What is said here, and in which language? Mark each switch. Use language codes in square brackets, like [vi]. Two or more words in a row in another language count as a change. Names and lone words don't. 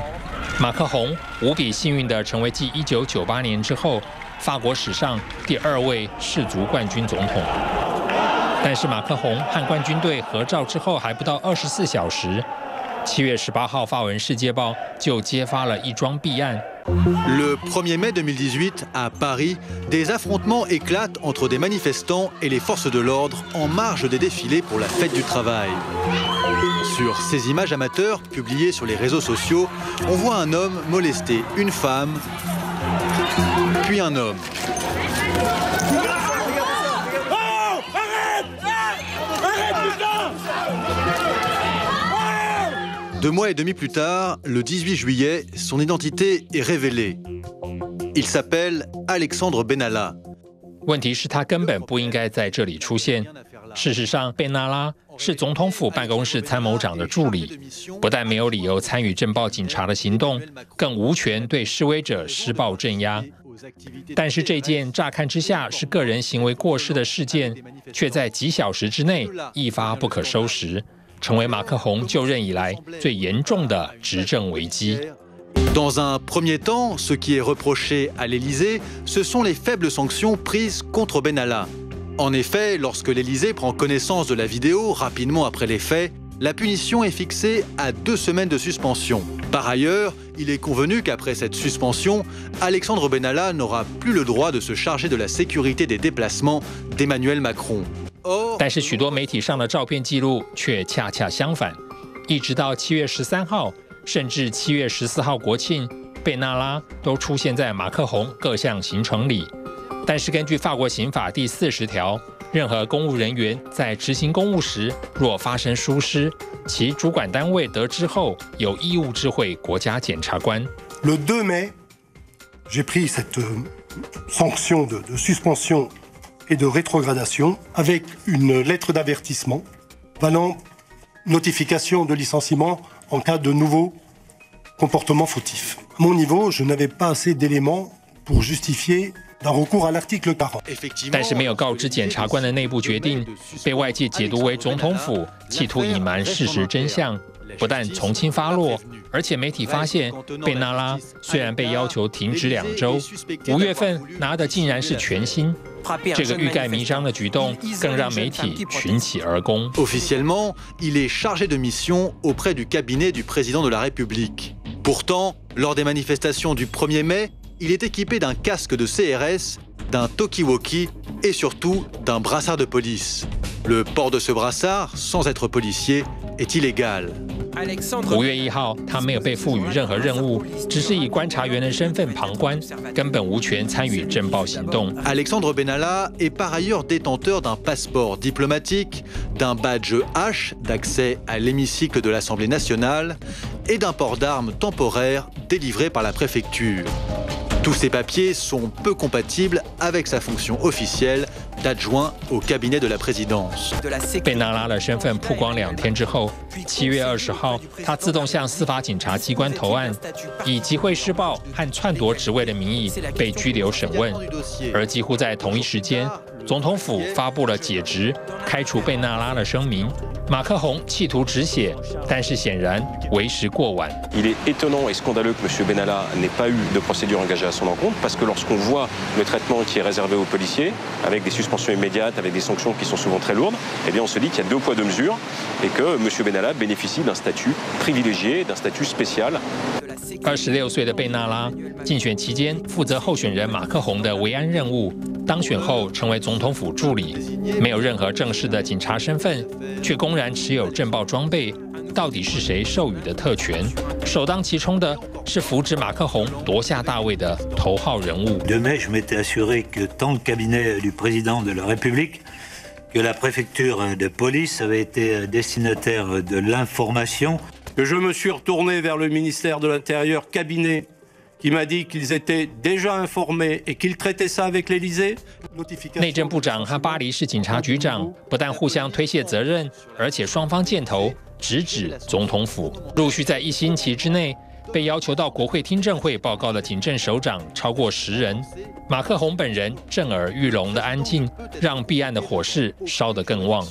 [zh] 马克宏无比幸运地成为继1998年之后法国史上第2位世足冠军总统。但是马克宏和冠军队合照之后还不到24小时，7月18号法文世界报就揭发了一桩弊案。 [fr] Le 1er mai 2018, à Paris, des affrontements éclatent entre des manifestants et les forces de l'ordre en marge des défilés pour la fête du travail. Sur ces images amateurs publiées sur les réseaux sociaux, on voit un homme molester une femme, puis un homme. Deux mois et demi plus tard, le 18 juillet, son identité est révélée. Il s'appelle Alexandre Benalla. [zh] 问题是他根本不应该在这里出现。事实上，贝纳拉是总统府办公室参谋长的助理，不但没有理由参与镇暴警察的行动，更无权对示威者施暴镇压。但是这件乍看之下是个人行为过失的事件，却在几小时之内一发不可收拾，成为马克宏就任以来最严重的执政危机。 [fr] Dans un premier temps, ce qui est reproché à l'Élysée, ce sont les faibles sanctions prises contre Benalla. En effet, lorsque l'Élysée prend connaissance de la vidéo rapidement après les faits, la punition est fixée à 2 semaines de suspension. Par ailleurs, il est convenu qu'après cette suspension, Alexandre Benalla n'aura plus le droit de se charger de la sécurité des déplacements d'Emmanuel Macron. [zh] 但是许多媒体上的照片记录却恰恰相反，一直到7月13号，甚至7月14号国庆，贝纳拉都出现在马克宏各项行程里。但是根据法国刑法第40条，任何公务人员在执行公务时，若发生疏失，其主管单位得知后，有义务知会国家检察官。 [fr] Le 2 mai, j'ai pris cette sanction de suspension et de rétrogradation avec une lettre d'avertissement valant notification de licenciement en cas de nouveaux comportements fautifs. À mon niveau, je n'avais pas assez d'éléments pour justifier d'un recours à l'article 40. [zh] 但是没有告知检察官的内部决定，被外界解读为总统府企图隐瞒事实真相。不但从轻发落，而且媒体发现贝纳拉虽然被要求停职2周，5月份拿的竟然是全薪。这个欲盖弥彰的举动更让媒体群起而攻。 [fr] Officiellement, il est chargé de mission auprès du cabinet du président de la République. Pourtant, lors des manifestations du 1er mai, il est équipé d'un casque de CRS, d'un talkie-walkie et surtout d'un brassard de police. Le port de ce brassard, sans être policier, est illégal. [zh] 5 月1号，他没有被赋予任何任务，只是以观察员的身份旁观，根本无权参与镇暴行动。 [fr] Alexandre Benalla est par ailleurs détenteur d'un passeport diplomatique, d'un badge H d'accès à l'hémicycle de l'Assemblée nationale et d'un port d'armes temporaire délivré par la préfecture. Tous ces papiers sont peu compatibles avec sa fonction officielle d'adjoint au cabinet de la présidence. [zh] 贝纳拉的身份曝光2天之后，7月20号，他自动向司法警察机关投案，以集会施暴和篡夺职位的名义被拘留审问。而几乎在同一时间，总统府发布了解职、开除贝纳拉的声明。马克宏企图止血，但是显然为时过晚。 [fr] Il est étonnant et scandaleux que M. Benalla n'ait pas eu de procédure engagée à son encontre, parce que lorsqu'on voit le traitement qui est réservé aux policiers, avec des suspensions immédiates, avec des sanctions qui sont souvent très lourdes, eh bien on se dit qu'il y a 2 poids 2 mesures et que M. Benalla bénéficie d'un statut privilégié, d'un statut spécial. [zh] 26 岁的贝纳拉竞选期间负责候选人马克宏的维安任务，当选后成为总统府助理，没有任何正式的警察身份，却公然持有镇暴装备。到底是谁授予的特权？首当其冲的是扶植马克宏夺下大位的头号人物。 [fr] 2 mai, je m'étais assuré que tant le cabinet du président de la République que la préfecture de police avait été destinataire de l'information. Que je me suis retourné vers le ministère de l'Intérieur, cabinet qui m'a dit qu'ils étaient déjà informés et qu'ils traitaient ça avec l'Élysée. [zh] 内政部长和巴黎市警察局长不但互相推卸责任，而且双方箭头直指总统府。陆续在1星期之内被要求到国会听证会报告的警政首长超过10人。马克宏本人震耳欲聋的安静，让弊案的火势烧得更旺。